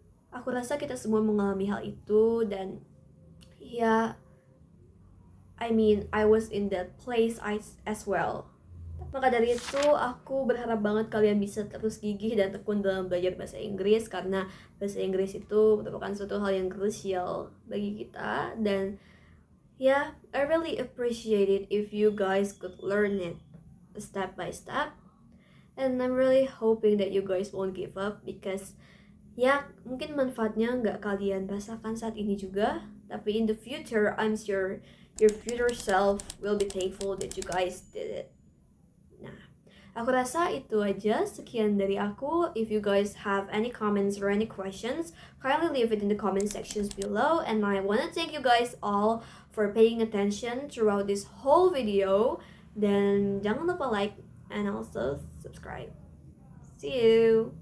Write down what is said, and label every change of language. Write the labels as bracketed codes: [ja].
[id] Aku rasa kita semua mengalami hal itu dan ya, [en] I mean I was in that place as well. [id] Maka dari itu aku berharap banget kalian bisa terus gigih dan tekun dalam belajar bahasa Inggris karena bahasa Inggris itu merupakan suatu hal yang krusial bagi kita. Dan [en] yeah, I really appreciate it if you guys could learn it step by step. And I'm really hoping that you guys won't give up because [id] ya mungkin manfaatnya nggak kalian rasakan saat ini juga, tapi [en] in the future I'm sure your future self will be thankful that you guys did it. [id] Nah, aku rasa itu aja, sekian dari aku. [en] If you guys have any comments or any questions, kindly leave it in the comment sections below. And I wanna thank you guys all for paying attention throughout this whole video. [id] Dan jangan lupa [en] like and also subscribe. See you!